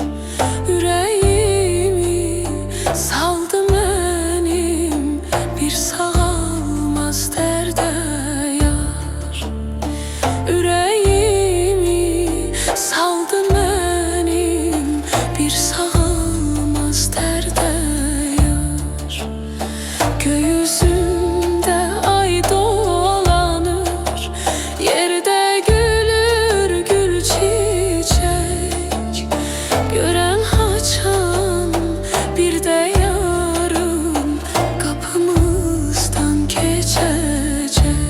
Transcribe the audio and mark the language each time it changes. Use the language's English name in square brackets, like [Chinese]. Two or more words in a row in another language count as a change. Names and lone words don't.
[Azerbaijani] Ürəyimi saldı mənim bir sağalmaz dərdə yar. Ürəyimi saldı mənim bir sağalmaz dərdə yar. [Turkish] Göğsümde ay dolanır, yerde gülür gül çiçek. Gören haçan bir de yarın kapımızdan geçecek.